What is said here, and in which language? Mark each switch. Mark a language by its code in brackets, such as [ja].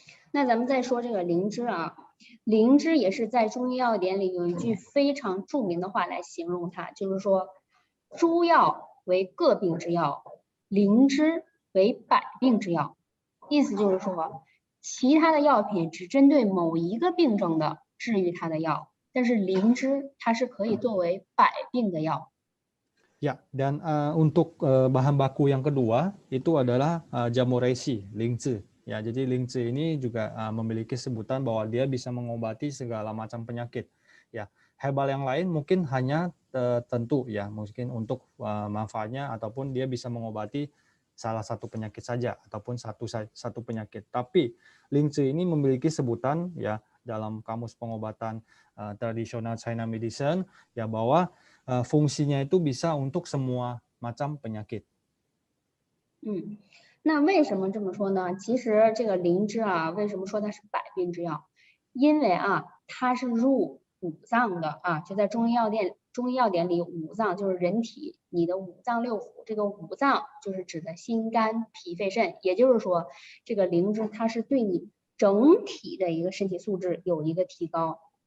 [zh] 那咱们再说这个灵芝啊，灵芝也是在中医药典里有一句非常著名的话来形容它，就是说诸药为个病之药，灵芝为百病之药。意思就是说，其他的药品只针对某一个病症的治愈它的药。但是灵芝它是可以作为百病的药。 [id] Ya, dan untuk bahan baku yang kedua itu adalah jamu resi, lingzi. Ya, jadi lingzi ini juga memiliki sebutan bahwa dia bisa mengobati segala macam penyakit. Ya, herbal yang lain mungkin hanya tentu ya, mungkin untuk manfaatnya ataupun dia bisa mengobati salah satu penyakit saja ataupun satu penyakit. Tapi lingzi ini memiliki sebutan ya dalam kamus pengobatan tradisional China Medicine ya bahwa fungsinya itu bisa untuk semua macam penyakit. [zh] 那为什么这么说呢？其实这个灵芝啊，为什么说它是百病之药？因为啊，它是入五脏的啊，就在中医药典里，五脏就是人体你的五脏六腑，这个五脏就是指的心肝脾肺肾，也就是说，这个灵芝它是对你整体的一个身体素质有一个提高。